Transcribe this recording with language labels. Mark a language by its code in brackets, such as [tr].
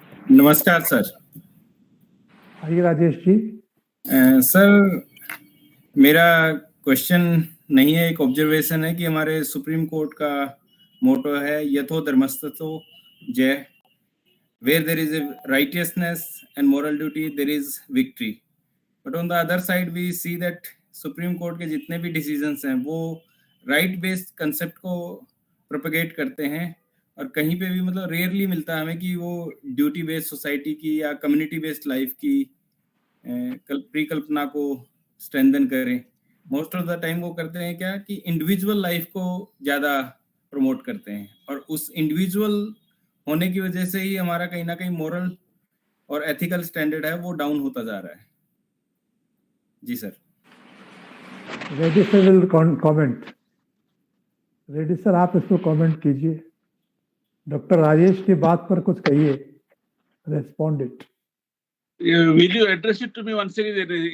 [hi] नमस्कार सर। आइए राजेश जी। सर मेरा क्वेश्चन नहीं है, एक ऑब्जर्वेशन है कि हमारे सुप्रीम कोर्ट का मोटो है [sa] यथो धर्मस्ततो जय। [en] Where there is a righteousness and moral duty, there is victory. But on the other side, we see that [hi] Supreme Court के जितने भी decisions हैं वो right based concept को propagate करते हैं और कहीं पे भी मतलब रेयरली मिलता है हमें कि वो ड्यूटी बेस्ड सोसाइटी की या कम्युनिटी बेस्ड लाइफ की परिकल्पना को स्ट्रेंथन करें। [en] most of the time [hi] वो करते हैं क्या कि इंडिविजुअल लाइफ को ज़्यादा प्रमोट करते हैं और उस इंडिविजुअल होने की वजह से ही हमारा कहीं ना कहीं मोरल और एथिकल स्टैंडर्ड है वो डाउन होता जा रहा है। जी sir. [en] Ready sir will comment. [hi] Ready sir आप इसको कमेंट कीजिए। डॉक्टर राजेश की बात पर कुछ कहिए। [en] Respond it. Will you address it to me once again?